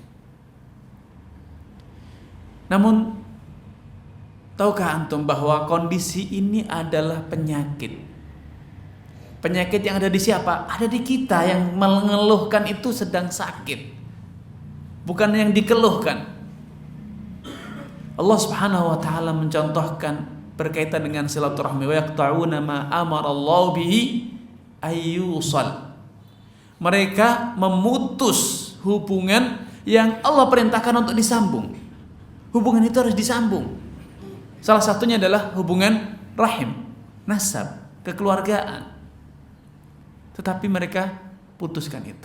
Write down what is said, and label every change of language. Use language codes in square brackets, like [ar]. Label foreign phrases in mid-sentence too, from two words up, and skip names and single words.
[id] Namun tahukah antum bahwa kondisi ini adalah penyakit? Penyakit yang ada di siapa? Ada di kita. Yang mengeluhkan itu sedang sakit, bukan yang dikeluhkan. Allah [ar] سبحانه وتعالى [id] mencontohkan berkaitan dengan silaturahmi, [ar] ويقطعون ما أمر الله به أن يوصل. [id] Mereka memutus hubungan yang Allah perintahkan untuk disambung. Hubungan itu harus disambung. Salah satunya adalah hubungan rahim, nasab, kekeluargaan. Tetapi mereka putuskan itu.